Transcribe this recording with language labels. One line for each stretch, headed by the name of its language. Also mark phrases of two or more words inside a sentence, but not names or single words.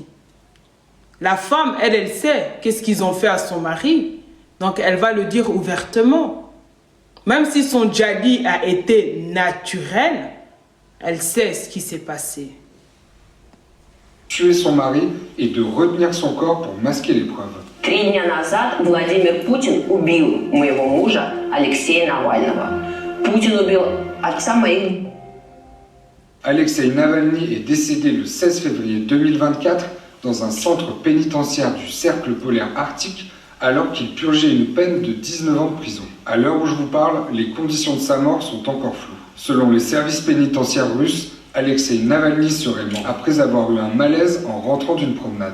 French: La femme, elle sait qu'est-ce qu'ils ont fait à son mari. Donc, elle va le dire ouvertement. Même si son djali a été naturel, elle sait ce qui s'est passé. Tuer son mari et de retenir son corps pour masquer les preuves.
Russian: 3 дня назад Владимир Путин убил моего мужа Алексея Навального. Путин убил отца моих.
French: Alexei Navalny est décédé le 16 février 2024 dans un centre pénitentiaire du Cercle polaire arctique alors qu'il purgeait une peine de 19 ans de prison. À l'heure où je vous parle, les conditions de sa mort sont encore floues. Selon les services pénitentiaires russes, Alexei Navalny serait mort après avoir eu un malaise en rentrant d'une promenade.